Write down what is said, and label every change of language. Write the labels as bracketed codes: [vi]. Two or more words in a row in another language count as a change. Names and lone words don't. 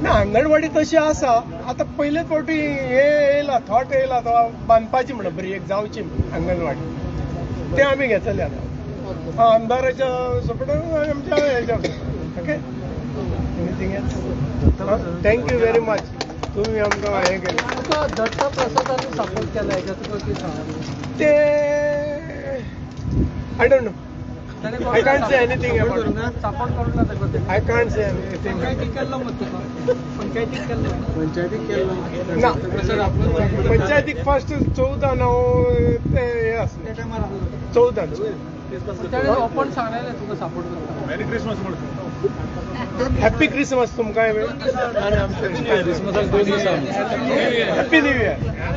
[kok] ना अंगणवाडी तशी आसा आतां पयलेच फावटी हे येयला थॉट येयला तो बांदपाची म्हणून बरी एक जावची अंगणवाडी ते आमी घेतले आतां आमदाराच्या सपोर्टान आमच्या हेच्या [en] OK anything else thank you very much [kok] तुम्ही आमकां हें केलें. दत्ता प्रसादान सपोर्ट केला हेच्या तुका कितें सांगू [en] ते I don't know I can't say anything about it. [kok] सपोर्ट करूंक ना तेका [en] I can't say anything. [kok] पंचायतीक केल्लो मत तुका पंचायतीक केल्लो ना पंचायतीक फर्स्ट 14 ते हे आसलें 14 ओपन सांगलेलें तुका सपोर्ट करता. [en] Merry Christmas [kok] म्हणून [en] Happy Christmas [kok] तुमकां आनी आमकां क्रिसमसाक 2 दीस [en] Happy New Year.